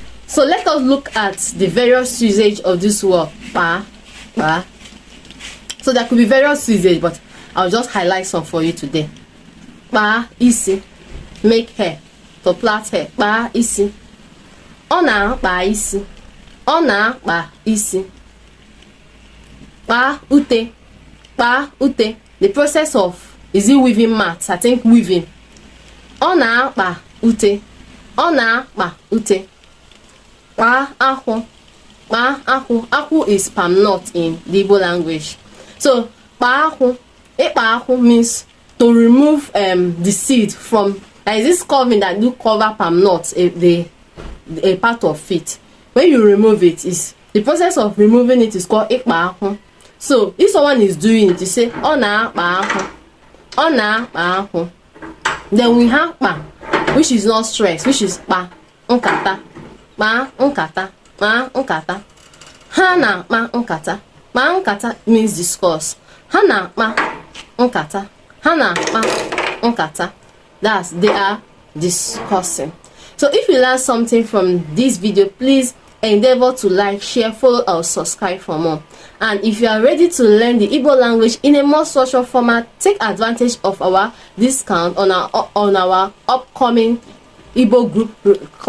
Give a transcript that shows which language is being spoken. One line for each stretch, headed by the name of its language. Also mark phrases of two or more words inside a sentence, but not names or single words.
English: So let us look at the various usage of this word kpaa. So there could be various usage, but I'll just highlight some for you today.
Igbo: Kpaa isi,
English: make hair, to plait hair.
Igbo: Kpaa isi. Ọ na-akpa isi. Ọ na-akpa isi. Kpaa ute. Kpaa ute.
English: The process of, is it weaving mats? I think weaving.
Igbo: Ọ na-akpa ute. Ọ na-akpa ute. Kpaa akwụ. Kpaa akwụ.
English: Akwụ is palm nut in the Igbo language.
Igbo: So kpaa akwụ. Ịkpa akwụ
English: means to remove the seed from, like this covering that do cover palm nuts, a part of it. When you remove it, is the process of removing it is called
Igbo: ikpa akwụ.
English: So if someone is doing it, you say
Igbo: ọ na-akpa akwụ. Ọ na-akpa akwụ.
English: Then we have kpa, which is not stress, which is
Igbo: kpa nkata. Kpa nkata. Kpa nkata. Ha na-akpa nkata. Kpa nkata
English: means discuss.
Igbo: Ha na-akpa nkata. Ha na-akpa nkata.
English: That's, they are discussing. So if you learn something from this video, please endeavor to like, share, follow, or subscribe for more. And if you are ready to learn the Igbo language in a more social format, take advantage of our discount on our upcoming Igbo group class.